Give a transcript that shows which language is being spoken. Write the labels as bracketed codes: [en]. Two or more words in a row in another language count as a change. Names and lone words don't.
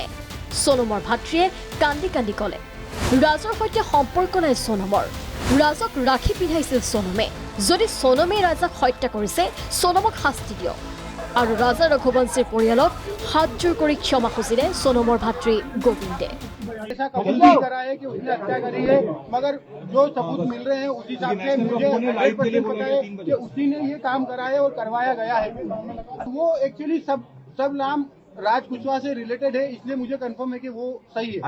[as] সোনমৰ ভাতৃয়ে কান্দি কান্দি ক'লে ৰাজৰ সৈতে সম্পৰ্ক নাই সোনমৰ। ৰাজক ৰাখি পিন্ধাইছিল সোনমে। যদি সোনমে ৰাজাক হত্যা কৰিছে সোনমক শাস্তি দিয়ক। আৰু ৰাজা ৰঘুবংশীৰ পৰিয়ালক হাতজোৰ কৰি ক্ষমা খুজিলে সোনমৰ ভাতৃ গোবিন্দে। [hi] ऐसा कबूल नहीं करा है कि उसने हत्या करी है, मगर जो सबूत मिल रहे हैं उस हिसाब से मुझे 100% पता है कि उसी ने ये काम करा है और करवाया गया है। वो एक्चुअली सब नाम राज कुशवाहा से रिलेटेड है, इसलिए मुझे कंफर्म है कि वो सही है।